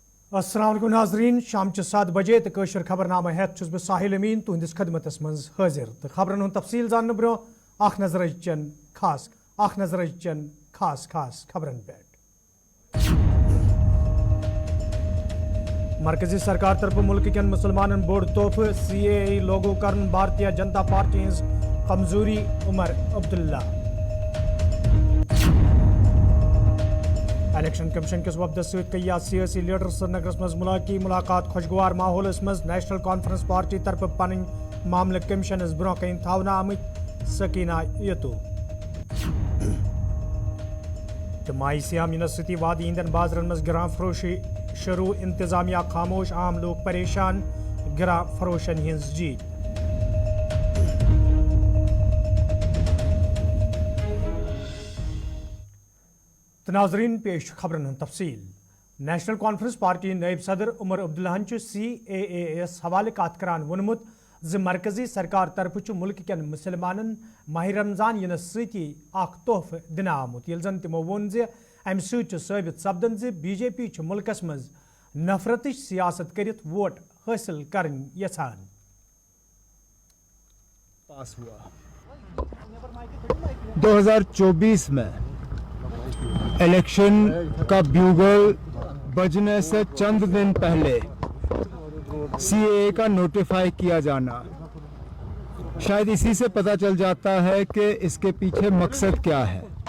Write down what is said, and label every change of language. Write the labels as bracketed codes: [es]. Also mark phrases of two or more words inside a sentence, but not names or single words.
[ar] السلام عليكم [ks] नाज़रीन, शाम 7 बजे तो कशर खबरनामा हेत छुस बह साहिल अमीन तुहंदिस खदमतस मज हाजिर तो खबरन हुंद तफसील जानने ब्रो अख नजर चन खास खबरन पे। मरकजी सरकार तरफ मुल्क कन मुसलमान बोड़ तोहफ CAA लोगो करन भारतीय जनता पार्टी हज कमजोरी उमर अब्दुल्ला। [en] election commission [ks] किस वफद सया सियासी लीडर श्रीनगरस मज मुलाकात खुशगवार माहौल मज नेशनल कॉन्फ्रेंस पार्टी तरफ पन मामले कमीशनस ब्रोह कन थवना आमत सकीना यतु तो माई सियाम यूनिवर्सिटी वादी ईंदन बाजरन मज गिरां फरोशी शुरू इंतजामिया खामोश आम लोग परेशान गिरां फरोशन हिंस जीत। तो नाजरीन पेश खबरन तफसील। नेशनल कॉन्फ्रेंस पार्टी नायब सदर उमर अब्दुल्ला CAA हवाले कत करान वोनमुत ज मरकजी सरकार तरफ मुल्क कन मुसलमान माह रमजान यनस सती तोहफ दिन आमुत ये जन तमो वोन ज अमि साबित सपदन ज BJP मुल्कस मज नफरत सियासत करित वोट हासिल करन यछान। [hi] पास हुआ 2024 में इलेक्शन का ब्यूगल बजने से चंद दिन पहले CAA का नोटिफाई किया जाना, शायद इसी से पता चल जाता है कि इसके पीछे मकसद क्या है।